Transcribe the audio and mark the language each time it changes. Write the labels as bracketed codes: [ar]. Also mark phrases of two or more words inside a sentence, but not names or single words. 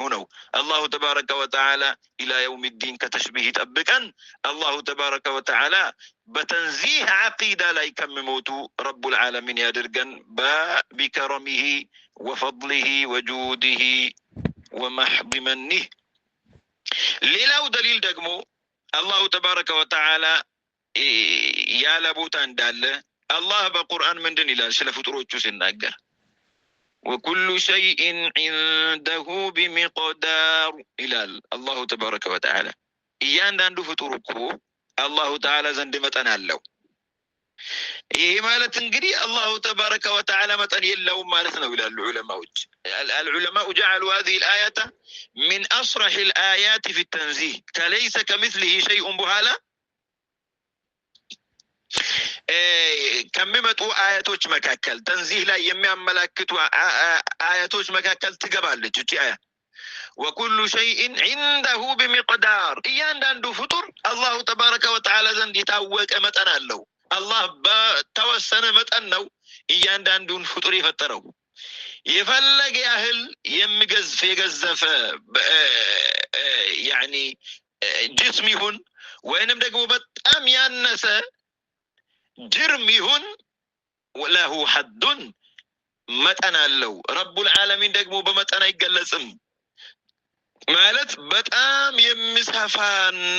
[am] ነው። [ar] الله تبارك وتعالى إلى يوم الدين [am] ከተሽቢህ ይጠብቀን። [ar] الله تبارك وتعالى [am] በተንዚህ ዓቂዳ ላይ ከሚሞቱ [ar] رب العالمين [am] ያድርገን ቢከረሚሂ [ar] وفضله وجوده [am] ወመሕቢ መኒህ። ሌላው ደሊል ደግሞ [ar] الله تبارك وتعالى [am] ያለ ቦታ እንዳለ አላህ በቁርአን ምንድን ይላል ስለ ፍጡሮቹ ሲናገር [ar] وكل شيء عنده بمقدار [am] ይላል [ar] الله تبارك وتعالى። [am] እያንዳንዱ ፍጡር እኮ [ar] الله تعالى [am] ዘንድ መጠን አለው። ይሄ ማለት እንግዲህ [ar] الله تبارك وتعالى [am] መጠን የለውም ማለት ነው ይላሉ ዑለማዎች። [ar] العلماء جعلوا هذه الآية من أصرح الآيات في التنزيه كليس كمثله شيء بهالا [am] ከሚመጡ አያቶች መካከል ተንዚህ ላይ የሚያመላክቱ አያቶች መካከል ትገባለች እቺ አያ። [ar] وكل شيء عنده بمقدار [am] እያንዳንዱ ፍጡር [ar] الله تبارك وتعالى [am] ዘንድ የታወቀ መጠን አለው። አላህ በተወሰነ መጠን ነው እያንዳንዱን ፍጡር የፈጠረው። የፈለገ ያህል የሚገዝፍ የገዘፈ ያኒ ጅስም ይሁን ወይንም ደግሞ በጣም ያነሰ ጅርም ይሁን ለሁ ሐዱን መጠን አለው። [ar] رب العالمين [am] ደግሞ በመጠን አይገለጽም ማለት በጣም የሚሰፋና